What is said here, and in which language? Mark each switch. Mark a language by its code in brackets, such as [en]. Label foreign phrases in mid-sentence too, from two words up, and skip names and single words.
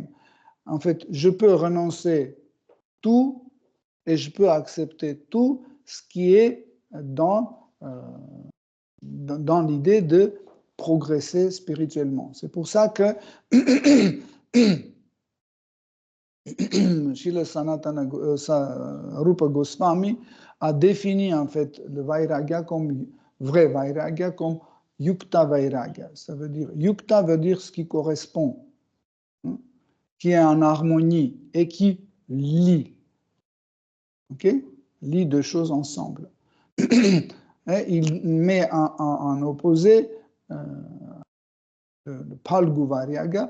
[fr] En fait, je peux renoncer tout et je peux accepter tout ce qui est dans l'idée de progresser spirituellement. C'est pour ça que Srila Sanatana Rupa Goswami a défini en fait le vairagya comme vrai vairagya, comme [sa] युक्त वैराग्य. [fr] Ça veut dire, yukta veut dire ce qui correspond, hein, qui est en harmonie et qui lie. Ok? Lie deux choses ensemble. Il met en opposé le [sa] फल्गु वैराग्य.